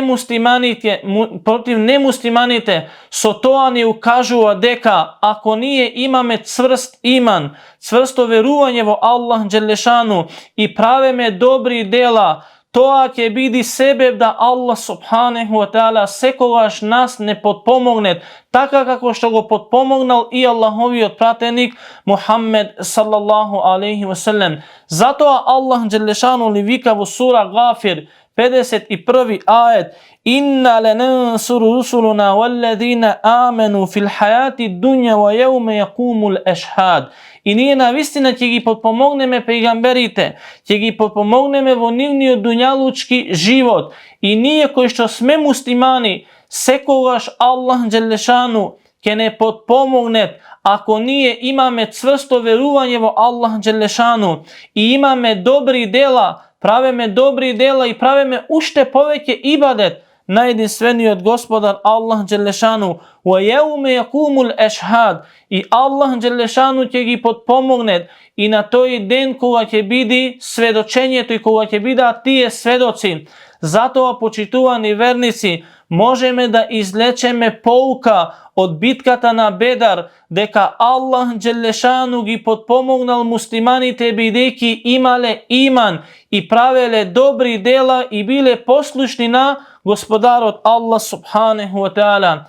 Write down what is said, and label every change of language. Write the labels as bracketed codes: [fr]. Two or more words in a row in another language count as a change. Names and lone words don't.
[mk] немуслиманите, со тоа ни укажува дека ако ние имаме цврст иман, цврсто верување во [ar] الله جل شأنه [mk] и правиме добри дела, тоа ќе биде себеб да [ar] الله سبحانه وتعالى [mk] секогаш нас не подпомогне, така како што го подпомогнал и Аллаховиот пратеник Мухаммед [ar] صلى الله عليه وسلم. Затоа الله جل شأنه [mk] ли вика во сура Гафир 51 ајет: [ar] إنا لننصر رسلنا والذين آمنوا في الحياة الدنيا ويوم يقوم الأشهاد. [mk] И ние навистина ќе ги подпомогнеме пејгамберите, ќе ги подпомогнеме во нивниот дуњалучки живот. И ние кои што сме муслимани, секогаш [ar] الله جل شأنه [mk] ќе не подпомогнет ако ние имаме цврсто верување во [ar] الله جل شأنه [mk] и имаме добри дела, правиме добри дела и правиме уште повеќе ибадет на единствениот Господар [ar] الله جل شأنه. ويوم يقوم الأشهاد. [mk] И [ar] الله جل شأنه [mk] ќе ги подпомогне и на тој ден кога ќе биде сведочењето и кога ќе бидат тие сведоци. Затоа, почитувани верници, можеме да излечеме поука од битката на Бедар, дека [ar] الله جل شأنه [mk] ги подпомогнал муслиманите бидејќи имале иман и правеле добри дела и биле послушни на Господарот [ar] الله سبحانه وتعالى.